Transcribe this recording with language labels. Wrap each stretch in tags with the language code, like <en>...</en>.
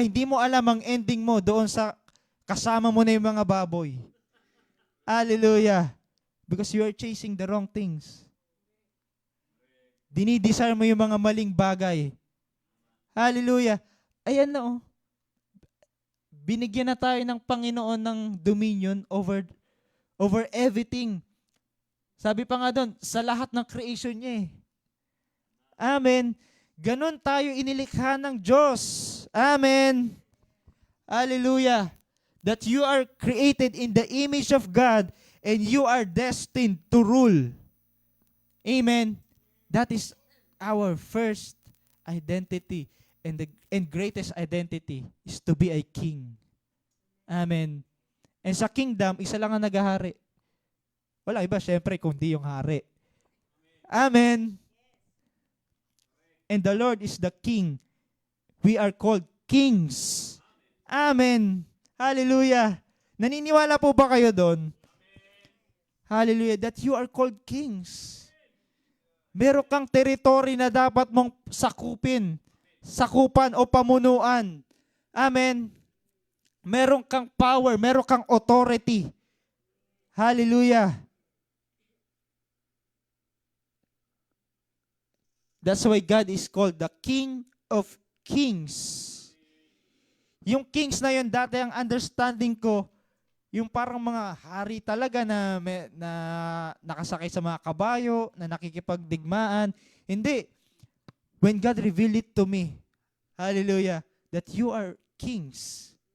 <tl>Hindi mo alam ang ending mo doon sa kasama mo na yung mga baboy. Hallelujah.</tl> <en>Because you are chasing the wrong things.</en> <tl>Dinidesire mo yung mga maling bagay. Hallelujah. Ayan na oh. Binigyan na tayo ng Panginoon ng dominion over everything. Sabi pa nga doon, sa lahat ng creation niya eh. Amen. Ganon tayo inilikha ng Diyos. Amen. Hallelujah.</tl> <en>That you are created in the image of God and you are destined to rule. Amen. That is our first identity and greatest identity is to be a king. Amen.</en> <tl>And sa kingdom, isa lang ang naghahari. Wala iba, syempre, kundi yung hari. Amen.</tl> <en>And the Lord is the King. We are called kings. Amen. Hallelujah.</en> <tl>Naniniwala po ba kayo doon? Hallelujah.</tl> <en>That you are called kings.</en> <tl>Meron kang territory na dapat mong sakupan o pamunuan. Amen. Meron kang power, meron kang authority. Hallelujah.</tl> <en>That's why God is called the King of Kings.</en> <tl>Yung kings na yun, dati ang understanding ko, yung parang mga hari talaga na nakasakay sa mga kabayo, na nakikipagdigmaan. Hindi.</tl> <en>When God revealed it to me, hallelujah, that you are kings.</en>